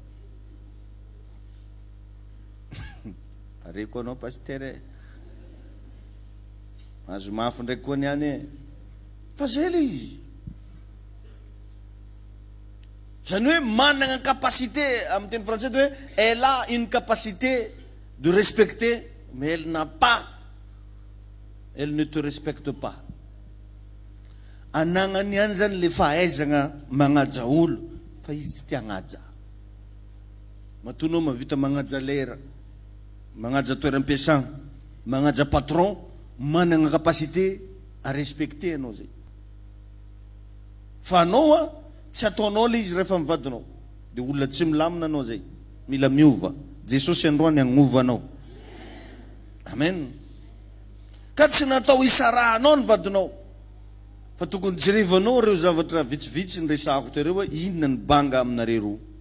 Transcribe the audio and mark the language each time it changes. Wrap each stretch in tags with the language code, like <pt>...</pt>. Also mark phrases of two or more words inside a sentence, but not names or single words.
<mg>Pare koa anao pasteur azo mafy ndraiky koa niany fa zay le izy. Zany hoe manana</mg> <fr>capacité,</fr> <mg>amin'ny teny français de hoe</mg> <fr>elle a une capacité de respecter, mais elle n'a pas, elle ne te respecte pas.</fr> <mg>Anagnany ihany zany le fahaizagna magnaja olo fa izy tsy tia hagnaja. Matonao mavita magnaja lera, magnaja toeram-piasana, magnaja patron, manana</mg> <fr>capacité à respecter</fr> <mg>anao zay. Fa anao tsy ataonao le izy rehefa mivadinao, de olona tsy milamina anao zay, mila miova. Jesosy androany agnova anao. Amen. Ka tsy natao isarahanao ny vadinao, fa tokony jerevanao reo zavatra vitsivitsy ny resahako tereo hoe inona ny banga aminareo roa.</mg>